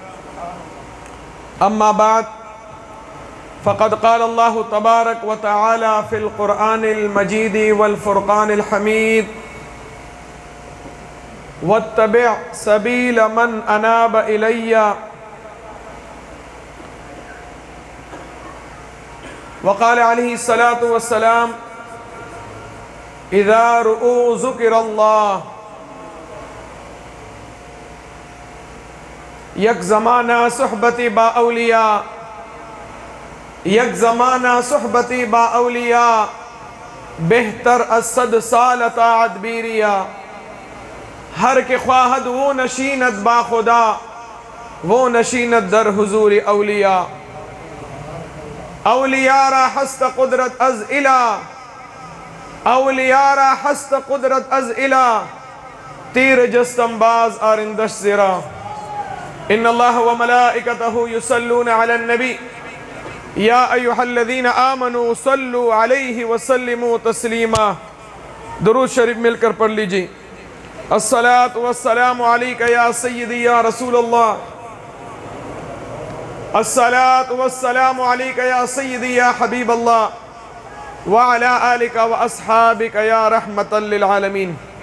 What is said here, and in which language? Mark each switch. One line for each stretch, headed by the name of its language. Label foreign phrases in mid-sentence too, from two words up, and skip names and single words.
Arabic: أما بعد، فقد قال الله تبارك وتعالى في القرآن المجيد والفرقان الحميد: واتبع سبيل من أناب إلي. وقال عليه الصلاة والسلام: إذا رؤوا ذكر الله.
Persian: یک زمانہ صحبتی با اولیاء، یک زمانہ صحبتی با اولیاء، بہتر از 100 سال طاعت بیریا. ہر کے خواہد وہ نشینت با خدا، وہ نشینت در حضور اولیاء. اولیاء را ہست قدرت از الہ، اولیاء را ہست قدرت از الہ، تیر جستم باز آرندش زرا.
Arabic: ان اللہ و ملائکتہ یصلون علی النبی یا ایہا الذین آمنوا صلوا علیہ وسلموا تسلیما.
Urdu: درود شریف مل کر پڑھ لیجئے.
Arabic: الصلاة والسلام علیکہ یا سیدی یا رسول اللہ، الصلاة والسلام علیکہ یا سیدی یا حبیب اللہ، وعلا آلکہ واصحابکہ یا رحمتا للعالمین.